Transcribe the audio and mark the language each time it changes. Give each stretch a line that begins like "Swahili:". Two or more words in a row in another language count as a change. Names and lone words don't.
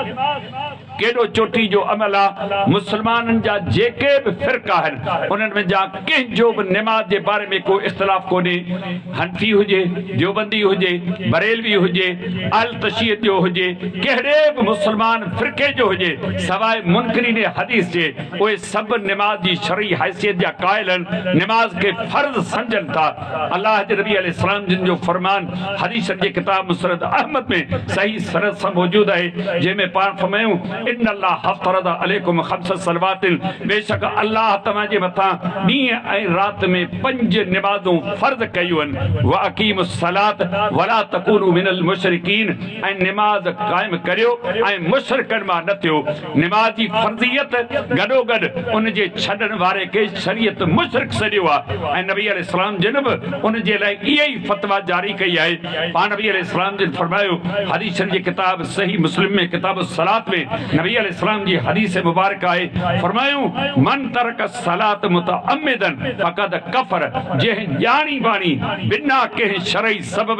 Sindhi: केॾो चोटी जो अमल आहे मुस्लमाननि जा जेके बि फ़िरका आहिनि उन्हनि में जा कंहिंजो बि निमाज जे बारे में को इख़्तिलाफ़ कोन्हे हनफी हुजे देवबंदी हुजे बरेलवी हुजे अल तशय्युद जो हुजे कहिड़े बि मुस्लमान फ़िरके जो हुजे सवाइ मुनकरीन हदीस जे उहे सभु निमाज जी शरई हैसियत जा क़ाइल आहिनि निमाज खे फ़र्ज़ सम्झनि था अल्लाह जे नबी अलैहिस्सलाम जिन जो फ़रमान हदीस जे किताब मुस्नद अहमद में सही सनद सां मौजूद आहे जंहिंमें पाण फरमायूं
Arabic: إن الله افترض عليكم خمس صلوات
Sindhi: बेशक अल्लाह तव्हां जे मथां ॾींहं ऐं राति में 5 निमाज़ूं फ़र्ज़ कयूं आहिनि
Arabic: وأقيموا الصلاة ولا تكونوا من المشركين
Sindhi: ऐं निमाज़ क़ाइम करियो ऐं मुशरिकनि मां न थियो निमाज़ जी फ़र्ज़ियत गॾो गॾु उन जे छॾण वारे खे शरीयत मुशरिक सॾियो आहे ऐं नबी अलैहिस्सलाम जिन बि उन जे लाइ इहा ई फ़तवा जारी कई आहे पाण नबी अलैहिस्सलाम जिन फरमायो हदीस जी किताब सही मुस्लिम में किताब सलात में नबी अलैहिस्सलाम जी हदीस मुबारक आहे फरमायूं
Arabic: من ترك الصلاة متعمدا فقد كفر
Sindhi: जंहिं ॼाणी बाणी बिना कंहिं शरई सबब